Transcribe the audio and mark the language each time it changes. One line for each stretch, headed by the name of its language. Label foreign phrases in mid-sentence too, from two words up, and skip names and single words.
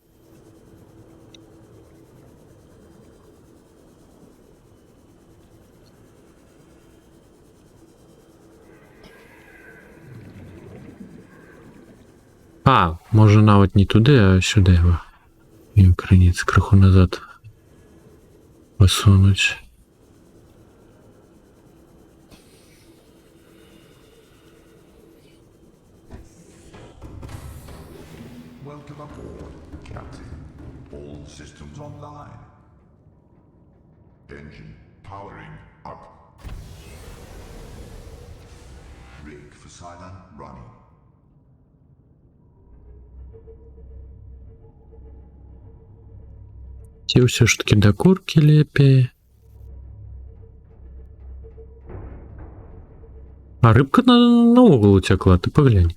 Belarusian: А, можа нават не туды, а сюды его. І крыніцы крыху назад пасунуць.
English: Welcome aboard, Captain. All systems online. Engine powering up. Rig for silent running.
Belarusian: Ці ўсё ж таки да куркі лепей. А рыбка наогул уцякла, ты паглянь.